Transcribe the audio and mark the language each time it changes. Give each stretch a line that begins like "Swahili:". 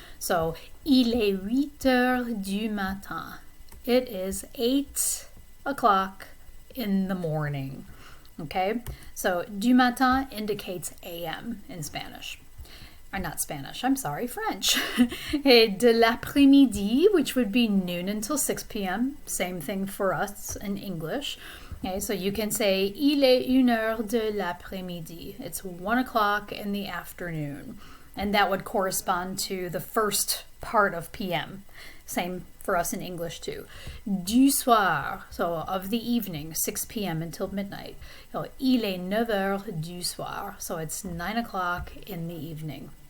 English: So,
French: il est 8h du matin.
English: It is 8 o'clock in the morning. Okay, so
French: du matin
English: indicates AM in Spanish. Or not Spanish, I'm sorry, French.
French: Et de l'après-midi,
English: which would be noon until 6 p.m. Same thing for us in English. Okay, so you can say
French: il est 1 heure de l'après-midi.
English: It's 1 o'clock in the afternoon. And that would correspond to the first part of PM. Same for us in English too.
French: Du soir,
English: so of the evening, 6 p.m. until midnight.
French: Il est 9 heures du soir,
English: so it's 9 o'clock in the evening.